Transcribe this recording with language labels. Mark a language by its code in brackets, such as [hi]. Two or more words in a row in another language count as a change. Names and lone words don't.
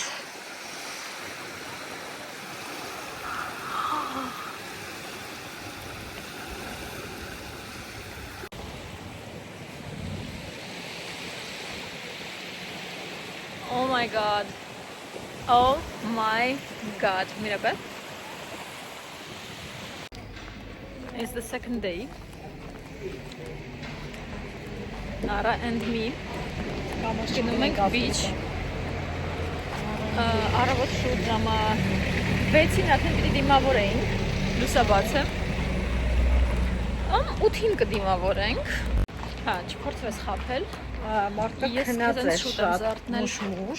[en] Oh my god. Oh my god. Mirabel. It's the second day. Nara and me. [hy] Գնում ենք beach. Առավոտ շուտ ժամը 6-ին արդեն պիտի դիմավորեինք, լուսաբաց է։ 8-ին կդիմավորենք։ Հա, չփորձվես խաբել։ Մարդը քնած է շատ մուշ։